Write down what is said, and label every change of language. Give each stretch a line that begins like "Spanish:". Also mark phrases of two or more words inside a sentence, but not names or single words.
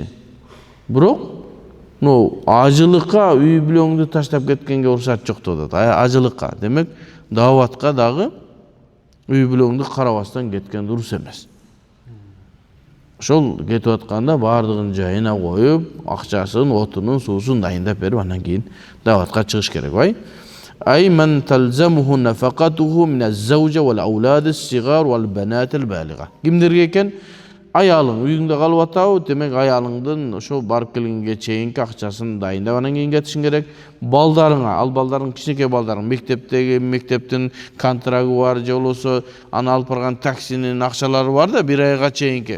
Kyrgyz: Бирок, ажылыкка үй бүлөңдү таштап кеткенге уруксат жок деп атат. Ажылыкка, демек, даватка дагы үй бүлөңдү карабастан кеткен дурус эмес. Ошол кетип атканда баардыгын жайына коюп, акчасын, отунун, суусун дайындап берип, андан кийин даватка чыгыш керек, бай.
Arabic: أي من تلزمه نفقته من الزوجة والأولاد الصغار والبنات البالغة.
Kyrgyz: Кимдерге экен? Ayalың үйүңдө калып атабы, демек аялыңдын ошо барып келгенге чейинки акчасын дайындап анан кийин кетишиң керек. Балдарыңа, ал балдарың кичинекей балдарың, мектептин контрагы бар, же болбосо аны алып барган таксинин акчалары бар да, бир айга чейинки.